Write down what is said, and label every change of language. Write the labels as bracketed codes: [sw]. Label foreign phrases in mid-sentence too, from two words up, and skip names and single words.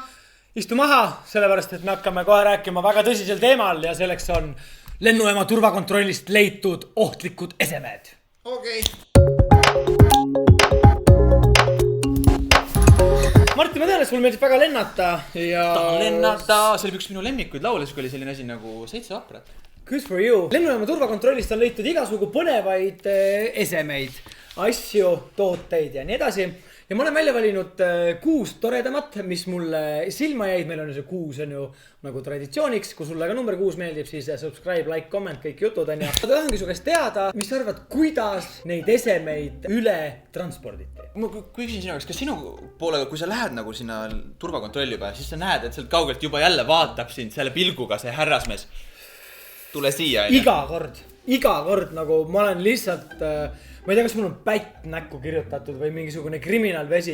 [et] Istu maha, sellepärast, et me hakkame kohe rääkima väga tõsisel teemal ja selleks on lennujaama turvakontrollist leitud ohtlikud esemed. Okei. Martin, ma tean, et sul meeldib väga lennata ja... Tahan lennata, see oli üks minu lemmikuid laule, kui oli selline asi nagu 7 vaprat. [en] Good for you. [et] Lennujaama turvakontrollist on leitud igasugu põnevaid esemeid, asju, tooteid ja nii edasi. Ja ma olen välja valinud 6 toredamat, mis mulle silma jäid. Meil on see 6 on ju nagu traditsiooniks. Kui sulle ka number 6 meeldib, siis [en] subscribe, like, comment, [et] kõik jutud on ja. Ma tahangi su käest teada, mis sa arvad, kuidas neid esemeid üle transporditi? Ma küsin sinu käest, kas sinu poolega, kui sa lähed nagu sinna turvakontrolli juba, siis sa näed, et sealt kaugelt juba jälle vaatab sind selle pilguga see härrasmees. Tule siia. Iga kord nagu ma olen lihtsalt, ma ei tea, kas mul on pätt näkku kirjutatud või mingisugune kriminaalvesi.